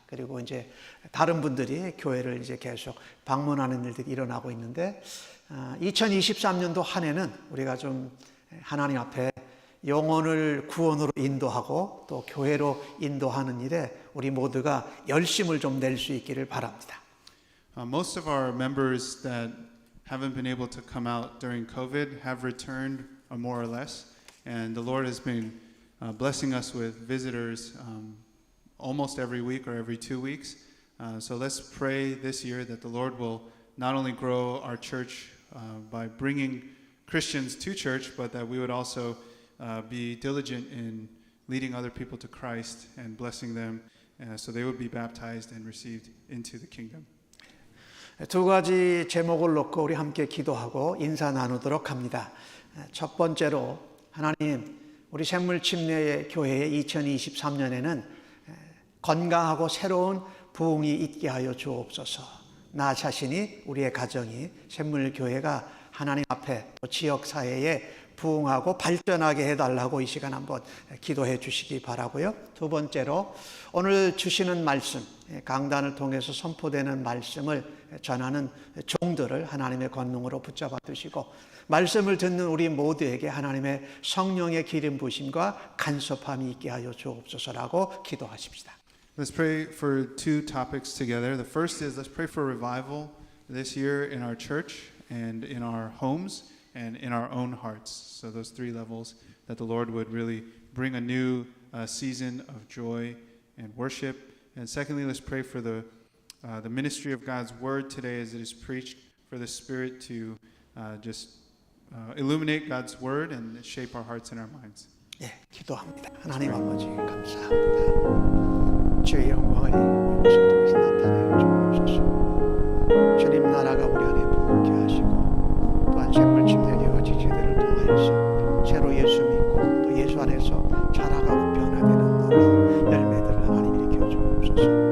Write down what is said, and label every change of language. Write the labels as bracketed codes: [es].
[ko] 그리고 이제 다른 분들이 교회를 이제 계속 방문하는 일들이 일어나고 있는데, 2023년도 한 해는 우리가 좀 하나님 앞에 영혼을 구원으로 인도하고 또 교회로 인도하는 일에 우리 모두가 열심을 좀 낼 수 있기를 바랍니다. [en] Most of our members that haven't been able to come out during COVID have returned more or less, and the Lord has been blessing us with visitors almost every week or every 2 weeks. So let's pray this year that the Lord will not only grow our church by bringing Christians to church, but that we would also be diligent in leading other people to Christ and blessing them so they would be baptized and received into the kingdom. [ko] 두 가지 제목을 놓고 우리 함께 기도하고 인사 나누도록 합니다. 첫 번째로 하나님, 우리 샘물침례의 교회의 2023년에는 건강하고 새로운 부흥이 있게 하여 주옵소서. 나 자신이, 우리의 가정이, 샘물교회가 하나님 앞에 또 지역사회에 부흥하고 발전하게 해달라고 이 시간 한번 기도해 주시기 바라고요. 두 번째로 오늘 주시는 말씀, 강단을 통해서 선포되는 말씀을 전하는 종들을 하나님의 권능으로 붙잡아 두시고 말씀을 듣는 우리 모두에게 하나님의 성령의 기름 부으심과 간섭함이 있게 하여 주옵소서라고 기도하십시다. [en] Let's pray for two topics together. The first is let's pray for revival this year in our church and in our homes and in our own hearts. So those three levels, that the Lord would really bring a new season of joy and worship. And secondly, let's pray for the ministry of God's word today as it is preached, for the Spirit to just illuminate God's word and shape our hearts and our minds. [ko] 예, 기도합니다. 하나님 아버지 감사합니다. 주의 영광을 이곳을 통해서 나타내어 주옵소서. 주님 나라가 우리 안에 부흥케 하시고 또한 샘물침례교회와 지체들을 통하여서 새로 예수 믿고 또 예수 안에서 자라가고 변화되는 놀라운 열매들을 하나님 일으켜 주옵소서.